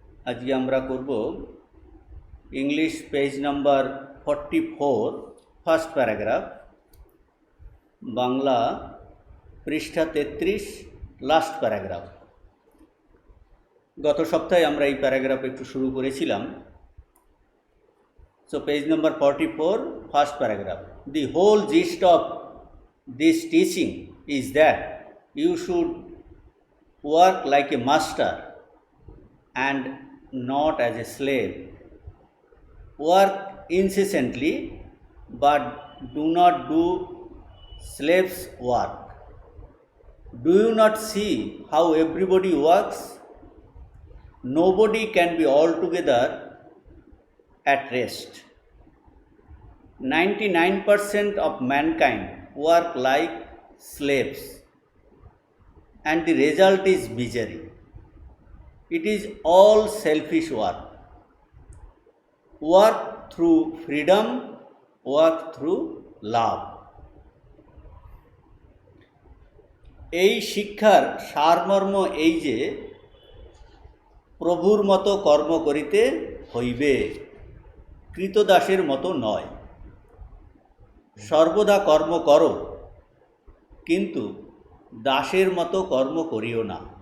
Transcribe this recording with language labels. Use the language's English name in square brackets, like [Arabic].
[Bangla] আজকে আমরা করব English page number 44, first paragraph, Bangla পৃষ্ঠা 33, লাস্ট প্যারাগ্রাফ। গত সপ্তাহে আমরা এই প্যারাগ্রাফ একটু শুরু করেছিলাম। [English] So page number 44, first paragraph. The whole gist of this teaching is that you should work like a master and not as a slave. Work incessantly, but do not do slave's work. Do you not see how everybody works? Nobody can be altogether at rest. 99% of mankind work like slaves, and the result is misery. It is all selfish work. Work through freedom, work through love. [Bangla] এই শিক্ষার সারমর্ম এই যে প্রভুর মতো কর্ম করিতে হইবে, কৃতদাসের মতো নয়। সর্বদা কর্ম করো, কিন্তু দাসের মতো কর্ম করিও না।